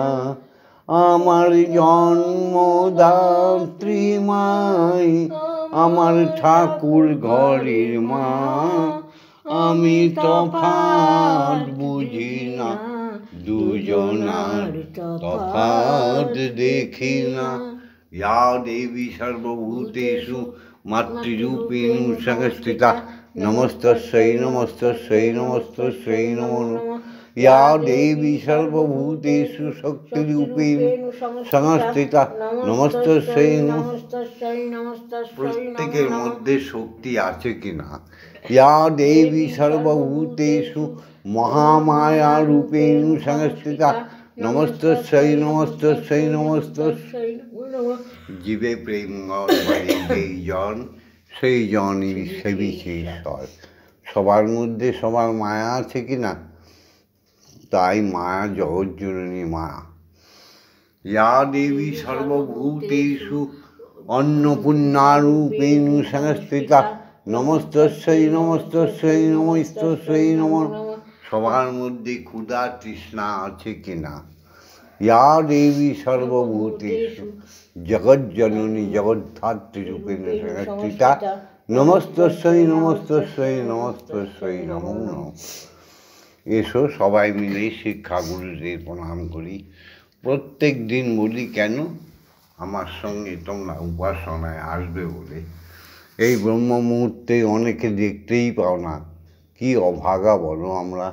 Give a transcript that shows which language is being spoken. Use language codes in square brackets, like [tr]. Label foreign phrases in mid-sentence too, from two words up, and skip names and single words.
[bn] আমার জন্মদাত্রী মাই, আমার ঠাকুর ঘরের মা। আমি তফাৎ বুঝি না, দুজনার তফাৎ দেখি না। [sa] ইয়া দেবী সর্বভূতেষু মাতৃরূপেণ সংস্থিতা, নমস্তস্যৈ নমস্তস্যৈ নমস্তস্যৈ নমো নমঃ। ইয়া দেবী সর্বভূতেষু শক্তিরূপেণ সংস্থিতা, নমস্তস্যৈ নমস্তস্যৈ নমস্তস্যৈ। [bn] প্রত্যেকের মধ্যে শক্তি আছে কিনা? [sa] ইয়া দেবী সর্বভূতেষু মহামায়া রূপেণ সংস্থিতা, নমস্তস্যৈ নমস্তস্যৈ নমস্তস্যৈ নমঃ। [bn] জীবে প্রেম বলে যেই জন, সেই জনই সে বিশেষর। সবার মধ্যে সবার মায়া আছে কিনা? তাই মায়া জগজ্জননী মা। [sa] ইয়া দেবী সর্বভূতেষু অন্নপূর্ণারূপেণ সংস্থিতা, নমস্তস্যৈ নমস্তস্যৈ নমস্তস্যৈ নমঃ। [bn] সবার মধ্যে ক্ষুধা তৃষ্ণা আছে কিনা? [sa] ইয়া দেবী সর্বভূতেষু জগজ্জননী জগদ্ধাত্রী রূপেণ সংস্থিতা, নমস্তস্যৈ নমস্তস্যৈ নমস্তস্যৈ নমো নমঃ। [bn] এসো সবাই মিলে শিক্ষাগুরুদের প্রণাম করি। প্রত্যেক দিন বলি কেন? আমার সঙ্গে তোমরা উপাসনায় আসবে বলে। এই ব্রহ্ম মুহূর্তে অনেকে দেখতেই পাও না, কি অভাগা বলো আমরা।